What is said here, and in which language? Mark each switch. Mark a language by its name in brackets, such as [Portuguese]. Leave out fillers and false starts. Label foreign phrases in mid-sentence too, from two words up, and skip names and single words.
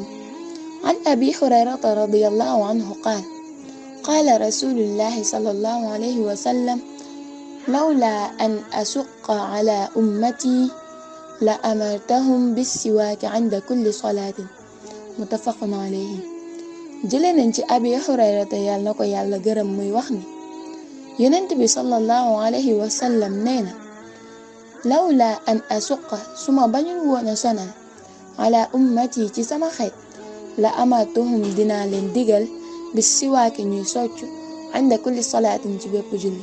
[Arabic] عن أبي هريرة رضي الله عنه قال قال رسول الله صلى الله عليه وسلم لولا أن أشق على أمتي لأمرتهم بالسواك عند كل صلاة متفق عليه. [Wolof] jëlee nañ ci Abi Hurayrata yàlla na ko yàlla gërëm muy wax ni yonent bi [Arabic] صلى الله عليه وسلم [Wolof] nee na [Arabic] لولا أن أشق [Wolof] suma bañul woon a sonal [Arabic] على أمتي [Wolof] ci sama xeet [Arabic] لأمرتهم [Wolof] dinaa leen digal bis siwaaki ñuy soccu [Arabic] عند كل صلاة [Wolof] ci bépp julli.